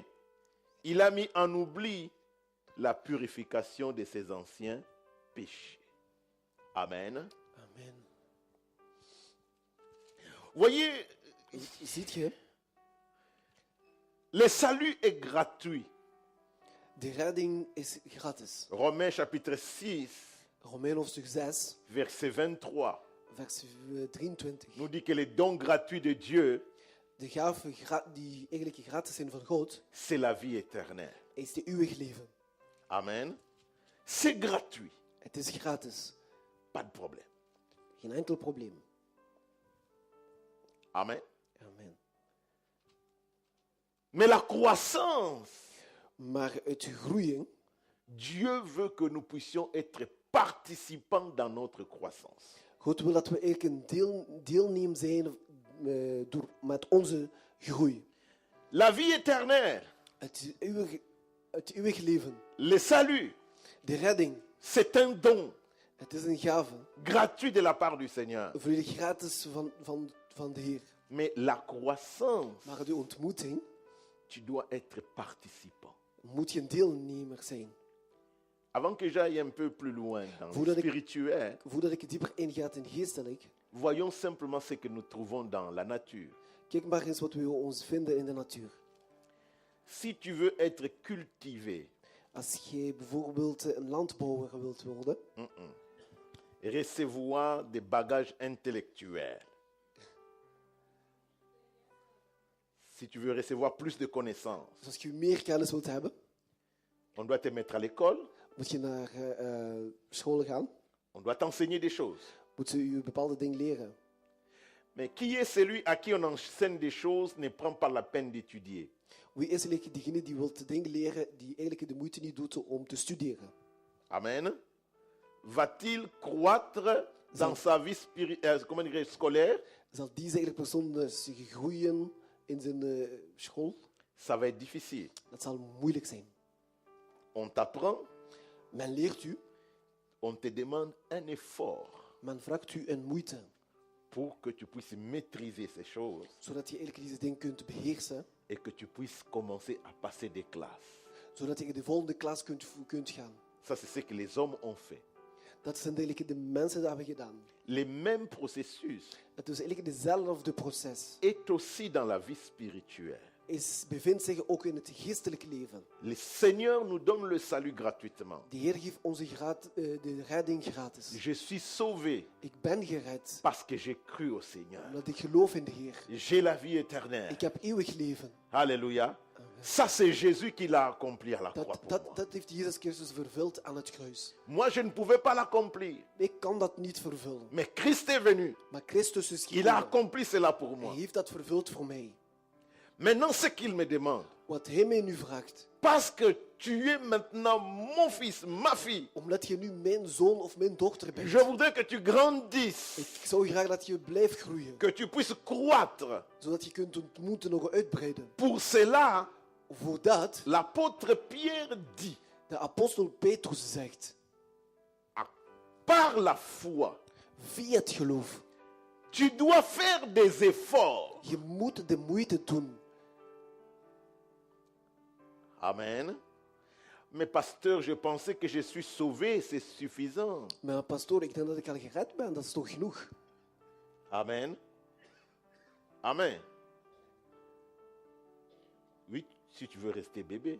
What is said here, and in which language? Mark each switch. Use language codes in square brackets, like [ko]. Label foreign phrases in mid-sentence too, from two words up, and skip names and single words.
[fr] Il a mis en oubli la purification de ses anciens péchés. Amen. Amen. Voyez, [nl] Ziet je, [fr] le salut est gratuit. [nl] de redding is gratis. [fr] Romains chapitre 6, [nl] Romein hoofdstuk 6, [fr] verset 23, [nl] vers 23. [fr] nous dit que les dons gratuits de Dieu, [nl] De gaven die eigenlijk gratis zijn van God, [fr] c'est la vie éternelle. [nl] is de eeuwig leven. [fr] Amen. C'est gratuit. [nl] Het is gratis. [fr] Pas de problème. [nl] Geen enkel probleem. [fr] Amen. Amen. Mais la croissance, [nl] Maar het groeien, [fr] Dieu veut que nous puissions être participants dans notre croissance. [nl] God wil dat we eigenlijk een deelneem zijn met onze groei. [fr] La vie éternelle, [nl] Het eeuwig leven, [fr] le salut, [nl] de redding, [fr] c'est un don [nl] het is een gave. [fr] gratuit de la part du Seigneur. [nl] Volledig gratis van de Heer. [fr] Mais la croissance, [nl] Maar de ontmoeting [fr] tu dois être participant. [nl] moet je een deelnemer zijn. [fr] Avant que j'aille un peu plus loin dans Vous le l'avez- spirituel, [nl] Voordat ik dieper inga in geestelijk, [fr] voyons simplement ce que nous trouvons dans la nature. [nl] kijk maar eens wat we ons vinden in de natuur. [fr] Si tu veux être cultivé, [nl] Als je bijvoorbeeld een landbouwer wilt worden, [fr] recevoir des bagages intellectuels, si tu veux recevoir plus de connaissances, [nl] dus als je meer kennis wilt hebben, [fr] on doit te mettre à l'école, [nl] moet je naar school gaan, [fr] on doit t'enseigner des choses. [nl] moet ze je bepaalde dingen leren. [fr] Mais qui est celui à qui on enseigne des choses ne prend pas la peine d'étudier? [nl] Wie is eigenlijk diegene die wil dingen leren, die eigenlijk de moeite niet doet om te studeren? [fr] Amen. Va-t-il croître dans sa vie scolaire? [nl] Zal deze persoon zich groeien in zijn school? [fr] Ça va être difficile. [nl] Dat zal moeilijk zijn. [fr] On t'apprend, [nl] Men leert u, [fr] on te demande un effort [nl] men vraagt u een moeite, [fr] pour que tu puisses maîtriser ces choses [nl] zodat je eigenlijk deze dingen kunt beheersen, [fr] et que tu puisses commencer à passer des classes. [nl] zodat je in de volgende klas kunt gaan. [fr] Ça, c'est ce que les hommes ont fait. [nl] Dat zijn eigenlijk de mensen dat hebben gedaan. [fr] Le même processus [nl] Het is eigenlijk dezelfde proces. [fr] est aussi dans la vie spirituelle. [nl] Bevindt zich ook in het geestelijk leven. [fr] Le Seigneur nous donne le salut gratuitement. [nl] De Heer geeft onze de redding gratis. [fr] Je suis sauvé [nl] Ik ben gered [fr] parce que j'ai cru au Seigneur. [nl] omdat ik geloof in de Heer. [fr] J'ai la vie éternelle. [nl] Ik heb eeuwig leven. [fr] Alléluia. Ça, c'est Jésus qui l'a accompli à la croix pour moi. [nl] Dat heeft Jezus Christus vervuld aan het kruis. [fr] Moi, je ne pouvais pas l'accomplir. [nl] Ik kan dat niet vervullen. [fr] Mais Christ est venu. [nl] Maar Christus is [fr] Il a [nl] gekomen. [fr] accompli cela pour [nl] Hij [fr] moi. [nl] heeft dat vervuld voor mij. [fr] Maintenant, ce qu'il me demande, [nl] Wat hij mij nu vraagt. [fr] parce que tu es maintenant mon fils, ma fille, [nl] Omdat je nu mijn zoon of mijn dochter bent. [fr] je voudrais que tu grandisses, [nl] Ik zou graag dat je blijft groeien. [fr] que tu puisses croître. [nl] Zodat je kunt ontmoeten nog uitbreiden. [fr] Pour cela, [nl] Voordat [fr] l'apôtre Pierre dit, [nl] de apostel Petrus zegt. [fr] par la foi, [nl] Via het geloof. [fr] tu dois faire des efforts. [nl] Je moet de moeite doen. [fr] Amen. Mais pasteur, je pensais que je suis sauvé, c'est suffisant. [nl] Maar pastoor, ik denk dat ik al gered ben. Dat is toch genoeg? Amen. Amen. [fr] Oui, si tu veux rester bébé.